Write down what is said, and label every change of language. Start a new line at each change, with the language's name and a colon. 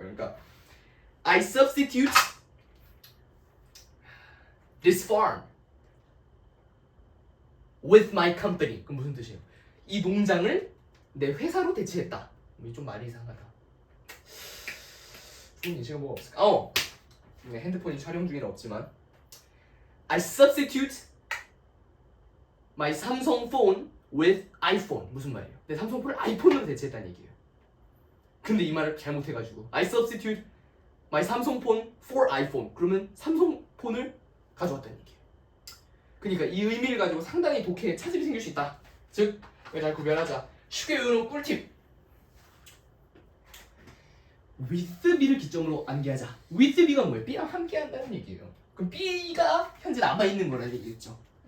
Korean: 그러니까
English: I substitute this farm with my company.
Korean: 그럼 무슨 뜻이에요? 이 농장을 내 회사로 대체했다. 좀 말이 이상하다. 좋은 예시가 뭐가 없을까? 핸드폰이 촬영 중이라 없지만
English: I substitute my Samsung phone with iPhone.
Korean: 무슨 말이에요? 내 삼성폰을 아이폰으로 대체했다는 얘기예요. 근데 이 말을 잘못해가지고
English: I substitute my Samsung phone for iPhone.
Korean: 그러면 삼성폰을 가져왔다는 얘기예요. 그러니까 이 의미를 가지고 상당히 독해 차질이 생길 수 있다. 즉, 잘 구별하자. 쉽게 외우는 꿀팁. with B를 기점으로 암기하자. with B가 뭐예요? B랑 함께 한다는 얘기예요. 그럼 B가 현재 남아있는 거라는 얘기겠죠.